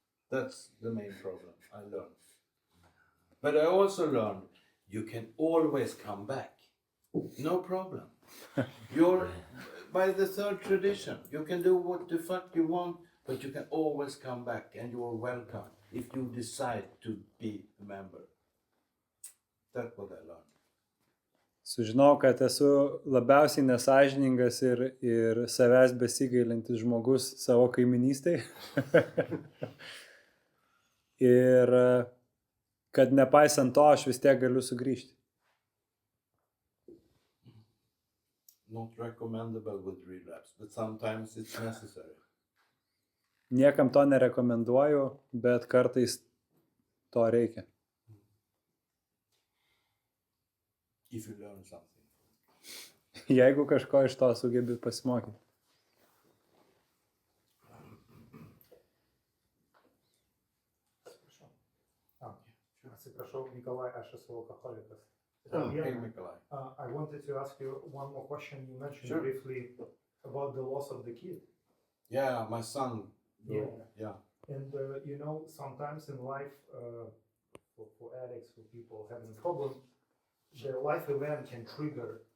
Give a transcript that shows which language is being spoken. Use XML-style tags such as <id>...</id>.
<en>That's the main problem I learned. But I also learned you can always come back. No problem. You're by the third tradition. You can do what the fuck you want, but you can always come back and you are welcome if you decide to be a member. That's what I learned.</en> <lt>Sužinau, kad esu labiausiai nesąžiningas ir savęs besigailintis žmogus savo kaiminystėje. Ir kad nepaisant to, aš vis tiek galiu sugrįžti.</lt> <en>Not recommendable with relapse, but sometimes it's necessary.</en> <lt>Niekam to nerekomenduoju, bet kartais to reikia.</lt> <en>If you learn something.</en> <lt>Jeigu kažko iš to sugebi pasimokyti. Atsiprašau, Nikolai, aš esu alkoholikas.</lt> <en>Hey, Nikolai. I wanted to ask you one more question. You mentioned Sure. briefly about the loss of the kid. Yeah, my son. Yeah. And you know, sometimes in life, for addicts, for people having a problem, the life event can trigger.</en>